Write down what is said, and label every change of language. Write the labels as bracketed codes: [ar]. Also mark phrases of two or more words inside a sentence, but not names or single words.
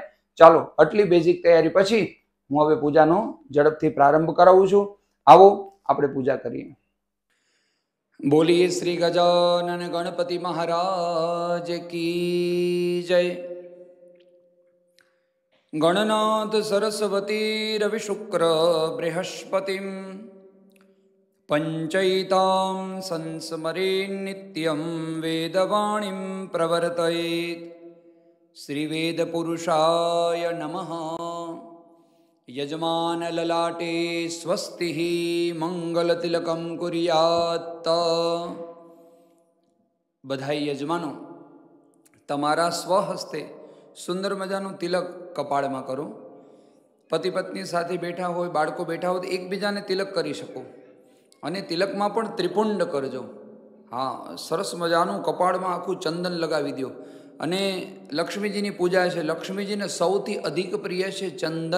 [gu] ચાલો, આટલી બેઝિક તૈયારી પછી હું હવે પૂજાનો ઝડપથી પ્રારંભ કરાવું છું. આવો આપણે પૂજા કરીએ. બોલીએ શ્રી ગજાનન ગણપતિ [hi] महाराज की जय. [sa] गणनाथ सरस्वती रविशुक्र बृहस्पतिं पंचैतां संस्मरे नित्यं वेदवाणीं प्रवर्तयेत्। श्रीवेदपुरुषाय नमः। यजमानललाटे स्वस्तिः मंगलतिलकं कुर्यात्। [gu] બધાઈ યજમાનો, તમારા સ્વહસ્તે સુંદર મજાનું તિલક કપાળમાં કરો। પતિ પત્ની સાથે બેઠા હોય, બાળકો બેઠા હોય તો એકબીજાને તિલક કરી શકો। અને તિલકમાં પણ ત્રિપુંડ કરજો। હા, સરસ મજાનું કપાળમાં આખું ચંદન લગાવી દો। અને લક્ષ્મીજીની પૂજા છે, લક્ષ્મીજીને સૌથી અધિક પ્રિય છે ચંદન।